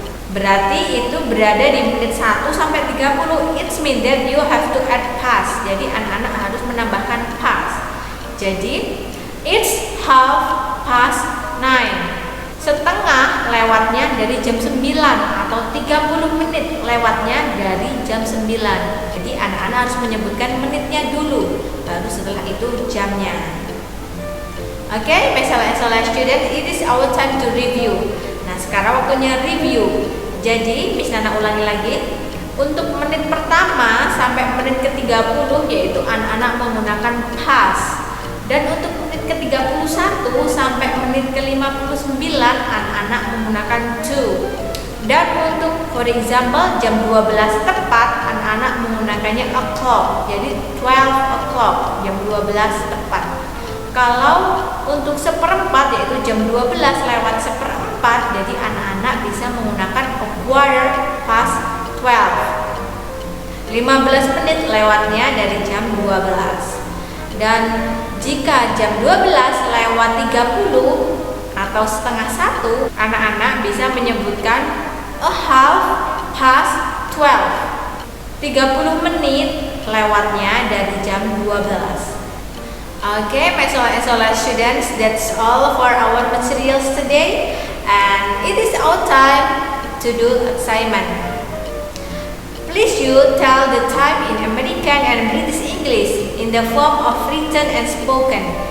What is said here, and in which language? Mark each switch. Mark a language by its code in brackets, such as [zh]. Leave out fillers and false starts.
[id] Berarti itu berada di menit 1 sampai 30. [en] It means that you have to add past. [id] Jadi anak-anak harus menambahkan past. Jadi [en] it's half past [id] setengah lewatnya dari jam 9 atau 30 menit lewatnya dari jam 9. Jadi anak-anak harus menyebutkan menitnya dulu, baru setelah itu jamnya. [en] Okay, my student, it is our time to review. [id] Nah, sekarang waktunya review. Jadi, Miss Nana ulangi lagi. Untuk menit pertama sampai menit ke-30 yaitu anak-anak menggunakan past. Dan untuk menit ke-31 sampai menit ke-59 anak-anak menggunakan to. Dan untuk [en] for example [id] jam 12 tepat anak-anak menggunakannya o'clock. Jadi 12 o'clock, jam 12 tepat. Kalau untuk seperempat yaitu jam 12 lewat seperempat, jadi anak-anak bisa menggunakan [en] a quarter past 12. [id] 15 menit lewatnya dari jam 12. Dan jika jam 12 lewat 30 atau setengah 1, anak-anak bisa menyebutkan [en] a half past 12. [id] 30 menit lewatnya dari jam 12. [en] Okay, my students, that's all for our materials today, and it is our time to do assignment. Please you tell the time in American and British English in the form of written and spoken.